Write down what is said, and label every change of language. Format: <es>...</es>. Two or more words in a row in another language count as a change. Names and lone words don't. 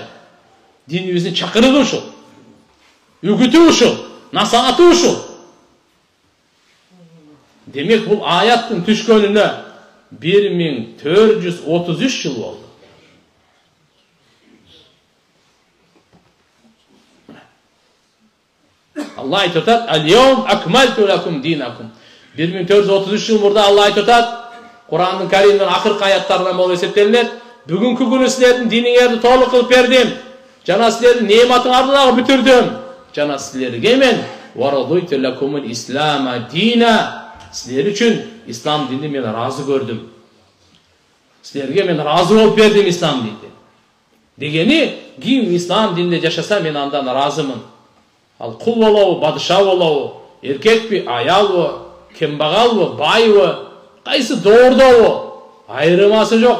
<ky>Динибиздин чакырыгы ушул. Үгүтү ушул, насааты ушул. Демек бул аяттын түшкөнүнө 1433 жыл болду. Allah айтып атат,</ky> <ar>اليوم أكملت لكم دينكم.</ar> <ky>1433 жыл мурда Алла айтып атат, Кур'андын Каримдин акыркы аяттарынан болуп эсептелинет. Бүгүнкү күнү силердин диниңерди толук кылып бердим. Жана силердин неmatыңарды дагы бүтүрдүм. Жана силерге мен</ky> <ar>ورضيت لكم الإسلام دينا.</ar> <ky>Силер үчүн ислам динди мен разы көрдүм. Силерге мен разы болуп бердим ислам динди. Дегени, ким ислам диндинде жашаса мен андан разымын. Ал кул болобу, падыша болобу, эркекпи, аялбы, кембагалбы, байбы, кайсы доордобу, айырмасы жок.</ky>